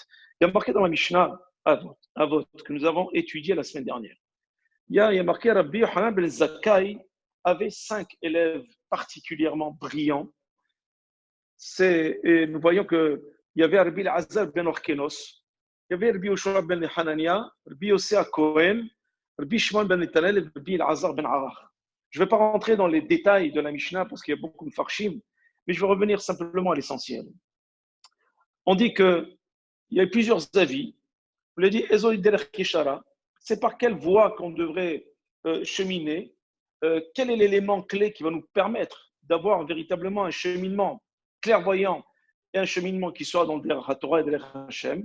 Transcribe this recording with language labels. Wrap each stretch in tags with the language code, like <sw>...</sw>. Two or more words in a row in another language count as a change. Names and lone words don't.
<fr>Il y a marqué dans la Mishnah, Avot, que nous avons étudié la semaine dernière. Il y a marqué Rabbi Yochanan ben Zakkai avait 5 élèves particulièrement brillants. Et nous voyons qu'il y avait Rabbi Elazar ben Orkenos, il y avait Rabbi Yoshua ben Hanania, Rabbi Yosea Cohen, Rabbi Shimon ben Netanel et Rabbi Elazar ben Arach. Je ne vais pas rentrer dans les détails de la Mishnah parce qu'il y a beaucoup de farshim, mais je vais revenir simplement à l'essentiel. On dit qu'il y a plusieurs avis. On l'a dit, c'est par quelle voie qu'on devrait cheminer, quel est l'élément clé qui va nous permettre d'avoir véritablement un cheminement clairvoyant et un cheminement qui soit dans le</fr> <he>דרך תורה</he> <fr>et le</fr> <he>דרך השם.</he>